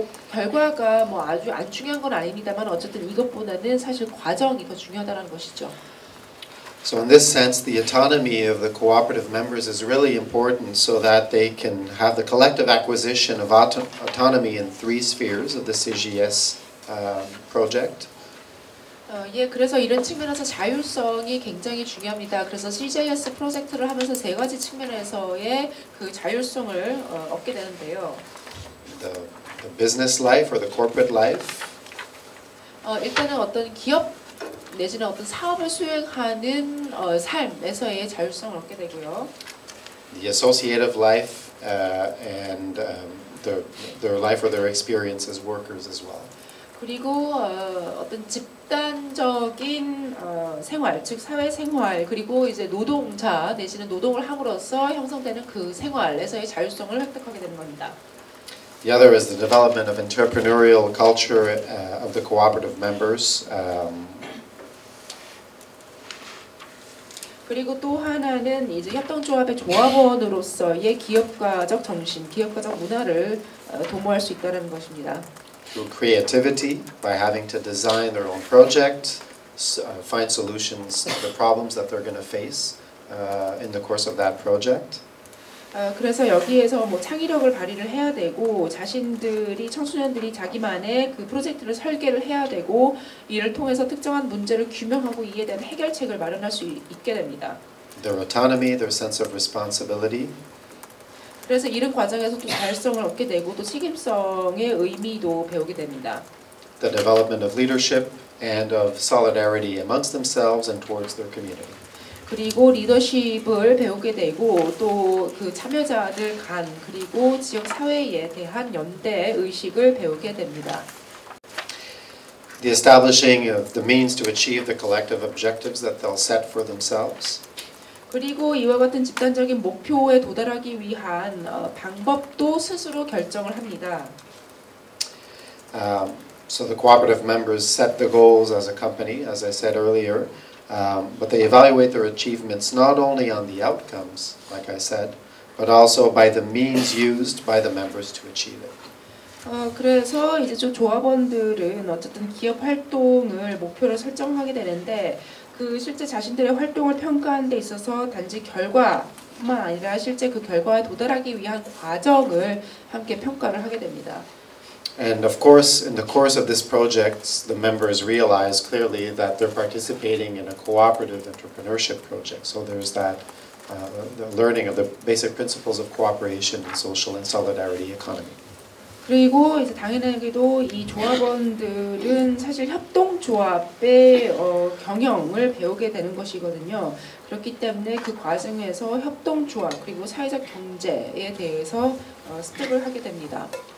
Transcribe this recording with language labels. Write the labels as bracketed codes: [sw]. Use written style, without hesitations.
[ko] 결과가 뭐 아주 안 중요한 건 아닙니다만 어쨌든 이것보다는 사실 과정이 더 중요하다는 것이죠. [en] So in this sense, the autonomy of the cooperative members is really important so that they can have the collective acquisition of autonomy in three spheres of the CGS project. [ko] 예, 그래서 이런 측면에서 자율성이 굉장히 중요합니다. 그래서 CJS 프로젝트를 하면서 세 가지 측면에서의 그 자율성을 얻게 되는데요. [en] The business life or the corporate life. [ko] 일단은 어떤 기업 내지는 어떤 사업을 수행하는 삶에서의 자율성을 얻게 되고요. [en] The associative life and their life or their experience as workers as well. [ko] 그리고 어떤 집단적인 생활, 즉 사회 생활, 그리고 이제 노동자 내지는 노동을 함으로써 형성되는 그 생활에서의 자율성을 획득하게 되는 겁니다. [en] The other is the development of entrepreneurial culture of the cooperative members. [ko] 그리고 또 하나는 이제 협동조합의 조합원으로서의 기업가적 정신, 기업가적 문화를 도모할 수 있다는 것입니다. [en] Through creativity, by having to design their own project, find solutions to the problems that they're going to face in the course of that project. [ko] 그래서 여기에서 뭐 창의력을 발휘를 해야 되고 자신들이 청소년들이 자기만의 그 프로젝트를 설계를 해야 되고 이를 통해서 특정한 문제를 규명하고 이에 대한 해결책을 마련할 수 있게 됩니다. [en] Their autonomy, their sense of responsibility. [ko] 그래서 이런 과정에서 또 자율성을 얻게 되고 또 책임성의 의미도 배우게 됩니다. [en] The development of leadership and of solidarity amongst themselves and towards their community. [ko] 그리고 리더십을 배우게 되고 또 그 참여자들 간 그리고 지역 사회에 대한 연대 의식을 배우게 됩니다. [en] The establishing of the means to achieve the collective objectives that they'll set for themselves. [ko] 그리고 이와 같은 집단적인 목표에 도달하기 위한 방법도 스스로 결정을 합니다. [en] So the cooperative members set the goals as a company, as I said earlier, but they evaluate their achievements not only on the outcomes, like I said, but also by the means used by the members to achieve it. [ko] 그래서 이제 좀 조합원들은 어쨌든 기업 활동을 목표로 설정하게 되는데 그 실제 자신들의 활동을 평가하는 데 있어서 단지 결과뿐만 아니라 실제 그 결과에 도달하기 위한 과정을 함께 평가를 하게 됩니다. [en] And of course, in the course of this project, the members realize clearly that they're participating in a cooperative entrepreneurship project. So there's that the learning of the basic principles of cooperation and social and solidarity economy. [ko] 그리고 이제 당연하게도 이 조합원들은 사실 협동조합의 경영을 배우게 되는 것이거든요. 그렇기 때문에 그 과정에서 협동조합 그리고 사회적 경제에 대해서 습득을 하게 됩니다.